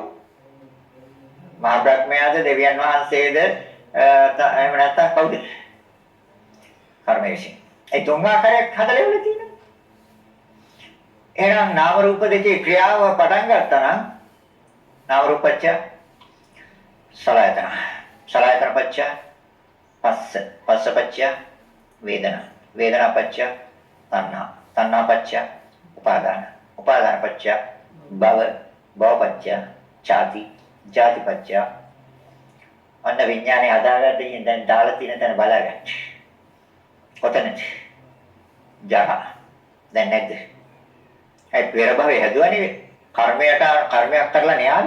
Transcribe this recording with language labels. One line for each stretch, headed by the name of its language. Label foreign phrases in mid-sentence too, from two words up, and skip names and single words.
Sinhala: මහා බ්‍රහ්මයාද දෙවියන් වහන්සේද එහෙම නැත්නම් කවුද? කර්මය විසින්. ඒ තුන් ආකාරයක් හදලා ඉවල තියෙනවා. එහෙනම් නාම රූප දෙකේ ක්‍රියාව පටන් ගත්තා නම්
Pali: නාම රූපච්චය සලආයතන. සලආයතන පච්චය පස්ස. පස්ස පච්චය වේදනා. වේදනා පච්චය තණ්හා. තණ්හා පච්චය උපාදාන. උපාදාන පච්චය භව. භව පච්චය ජාති. ජාති පච්චය
Sinhala: අන්න විඥානේ හදාගන්න දැන් දාලා තියෙන තැන බලාගන්න. කොතනද? ජරා. දැන් නැද්ද? ඒ පෙර භවයේ හැදුවනේ කර්මයක් කරලා නේ ආවේ.